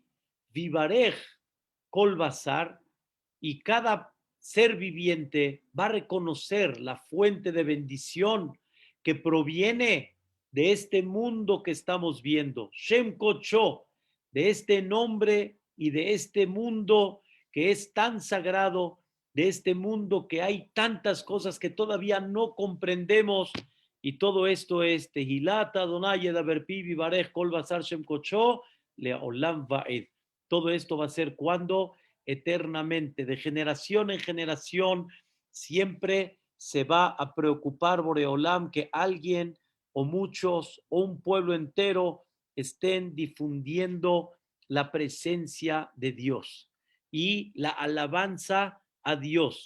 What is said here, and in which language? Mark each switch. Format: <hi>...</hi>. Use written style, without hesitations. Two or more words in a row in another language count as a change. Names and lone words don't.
<he>ויברך כל בשר,</he> <es>y cada ser viviente va a reconocer la fuente de bendición que proviene de este mundo que estamos viendo.</es> <he>שם קדשו,</he> <es>de este nombre y de este mundo que es tan sagrado, de este mundo que hay tantas cosas que todavía no comprendemos. Y todo esto es</es> <he>תהלת אדוני ידבר פי ויברך כל בשר שם קדשו לעולם ועד.</he> <es>Todo esto va a ser cuando eternamente, de generación en generación, siempre se va a preocupar Boreolam que alguien o muchos o un pueblo entero estén difundiendo la presencia de Dios y la alabanza a Dios.</es>